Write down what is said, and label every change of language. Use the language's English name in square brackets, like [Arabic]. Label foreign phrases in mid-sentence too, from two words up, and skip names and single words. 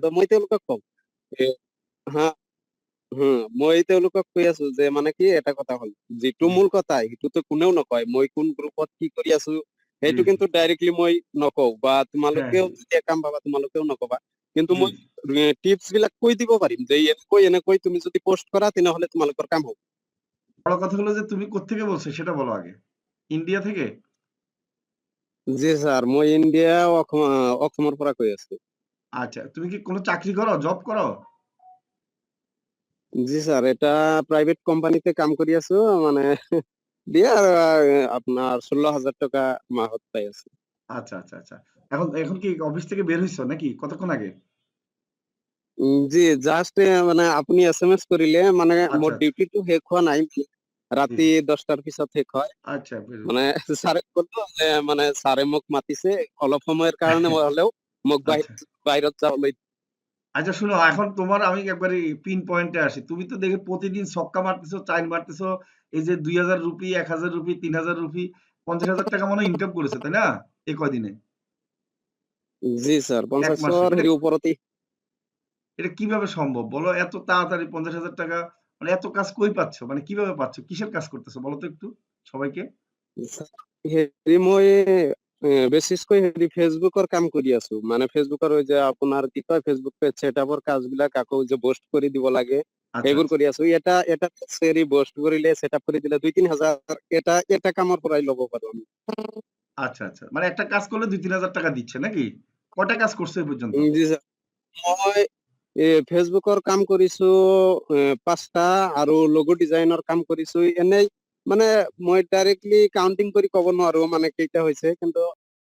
[Assamese] কিন্তু মই তেওঁলোকক কওঁ হা মই তেওঁলোকক কৈ আছো যে মানে কি এটা কথা হ'ল, যিটো হুম, মূল কথা সেইটোতো কোনেও নকয়, মই কোন গ্ৰুপত কি কৰি আছো জি সেইটো জি কিন্তু ডাইৰেক্টলি মই নকওঁ, বা হ্যাঁ তোমালোকেও হ্যাঁ যেতিয়া কাম পাবা তোমালোকেও নকবা। কিন্তু জি মই জি টিপছ বিলাক কৈ দিব পাৰিম যে এনেকৈ এনেকৈ তুমি যদি পোস্ট কৰা তেনেহলে তোমালোকৰ কাম হ'ব। [Bangla] বড় কথা হলো যে তুমি কোত্থেকে বলছো সেটা বলো আগে ইন্ডিয়া থেকে [Assamese] জি স্যার, মই ইন্ডিয়া অসমৰ পৰা কৈ আছো। [Bangla] আচ্ছা তুমি কি কোনো চাকরি করো জব করো [Assamese] জি স্যার, এটা [English] private companyতে [Assamese] কাম কৰি আছো, মানে দিয়ে আৰু আপোনাৰ 16,000 টাকা মাহত পাই আছো। [Bangla] আচ্ছা আচ্ছা আচ্ছা এখন এখন কি অফিস থেকে বের হইছো নাকি কতক্ষণ আগে [Assamese] জি জাষ্ট মানে আপুনি SMS কৰিলে, মানে আচ্ছা মোৰ আচ্ছা ডিউটিটো শেষ হোৱা নাই, জি ৰাতি জি 10টাৰ পিছত শেষ হয়। [Bangla] আচ্ছা বের [Assamese] মানে ছাৰে ক'লো যে মানে ছাৰে মোক মাতিছে অলপ সময়ৰ কাৰণে মই হলেও মোক আচ্ছা বাহিৰত যাবলৈ। [Bangla] আচ্ছা শুনো এখন তোমার আমি একবারে [English] pin pointে [Bangla] আসি তুমি তো দেখে প্রতিদিন ছক্কা মারতেছো চাইন মারতেছো এই যে 2000 রুপি 1000 রুপি 3000 রুপি 50,000 টাকা মনে ইনকাম করেছে তাই না এই কয়দিনে [Assamese] জি স্যার, এক মাসে 50র এটা হেৰি ওপৰতেই। [Bangla] এটা কিভাবে সম্ভব বলো এত তাড়াতাড়ি 50,000 টাকা মানে এত কাজ কই পাচ্ছ মানে কিভাবে পাচ্ছ কিসের কাজ করতেছো বলো তো একটু সবাইকে [Assamese] হেৰি মই বেছিকৈ হেৰি ফেচবুকৰ কাম কৰি আছো, মানে ফেচবুকৰ ওই যে আপোনাৰ কি কয় [English] Facebook page setupৰ [Assamese] কাজবিলাক আকৌ যে পোষ্ট কৰি দিব লাগে আচ্ছা এইবোৰ আচ্ছা কৰি আছো। এটা এটা হেৰি পোষ্ট কৰিলে ছেটআপ কৰি দিলে 2-3 হাজাৰ এটা এটা কামৰ পৰাই ল'ব পাৰো আমি। [Bangla] আচ্ছা আচ্ছা মানে একটা কাজ করলে 2-3 হাজার টাকা দিচ্ছে নাকি কটা কাজ করছো এই পর্যন্ত [Assamese] জি স্যার, মই ফেচবুকৰ কাম কৰিছো 5টা, আৰু লগো ডিজাইনৰ কাম কৰিছো। এনেই মানে মই ডাইৰেক্টলি কাউন্টিং কৰি ক'ব নোৱাৰো মানে কেইটা হৈছে, কিন্তু